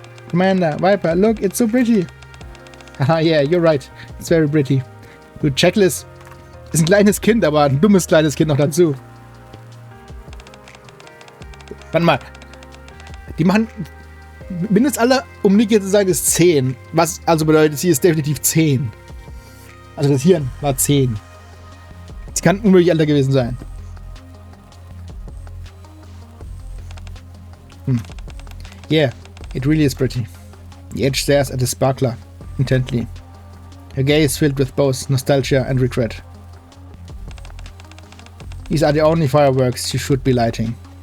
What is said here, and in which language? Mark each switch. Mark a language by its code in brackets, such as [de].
[en] Commander, Viper, look, it's so pretty. Haha, yeah, you're right. It's very pretty. [de] Gut, Jackal ist ein kleines Kind, aber ein dummes kleines Kind noch dazu. Warte mal. Die machen... Mindestalter, um Nikke zu sein, ist 10. Was also bedeutet, sie ist definitiv 10. Also das Hirn war 10. Sie kann unmöglich älter gewesen sein. [en] Yeah, it really is pretty. The edge stares at the sparkler intently. Her gaze filled with both nostalgia and regret. These are the only fireworks she should be lighting.